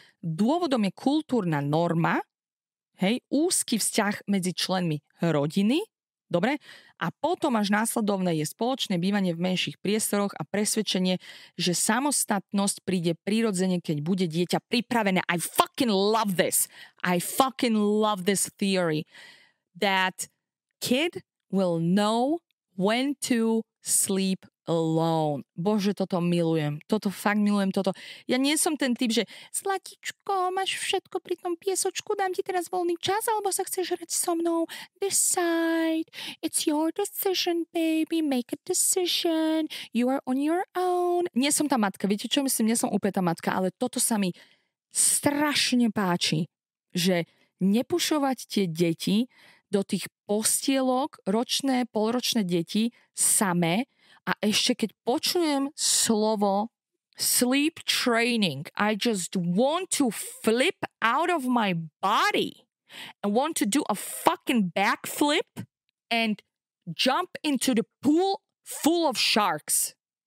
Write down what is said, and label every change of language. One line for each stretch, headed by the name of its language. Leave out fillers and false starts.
Slovak: Dôvodom je kultúrna norma, hej, úzky vzťah medzi členmi rodiny, dobre? A potom až následovné je spoločné bývanie v menších priestoroch a presvedčenie, že samostatnosť príde prirodzene, keď bude dieťa pripravené.
English: I fucking love this. I fucking love this theory. That kid will know when to sleep alone.
Slovak: Bože, toto milujem. Toto fakt milujem. Toto. Ja nie som ten typ, že Zlatičko, máš všetko pri tom piesočku, dám ti teraz voľný čas, alebo sa chceš hrať so mnou?
English: Decide. It's your decision, baby. Make a decision. You are on your own.
Slovak: Nie som tá matka. Viete, čo myslím? Nie som úplne tá matka, ale toto sa mi strašne páči, že nepušovať tie deti do tých postielok, ročné, polročné deti samé. A ešte keď počujem slovo
English: sleep training, I just want to flip out of my body and want to do a fucking backflip and jump into the pool full of sharks.